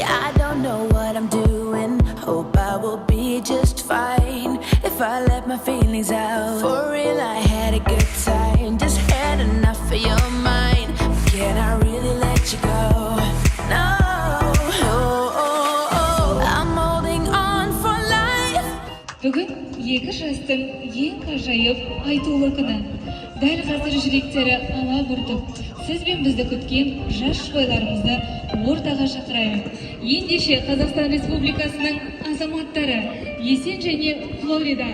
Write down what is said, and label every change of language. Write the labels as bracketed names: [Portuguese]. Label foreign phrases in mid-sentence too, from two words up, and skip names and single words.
[English] I don't know what I'm doing. Hope I will be just fine if I let my feelings out. For real, I had a good time. Just had enough of your mind. Can I really let you go? No. I'm holding on for life. [Kazakh] Бүгін екі жастың ең ғажайып айтулы күні. Дәл қазір жүректері ала бүртіп, сіз бен бізді күткен жас жұбайларымызды ортаға шақырайық. Ендеше Қазақстан Республикасының азаматтары Есен және Флорида.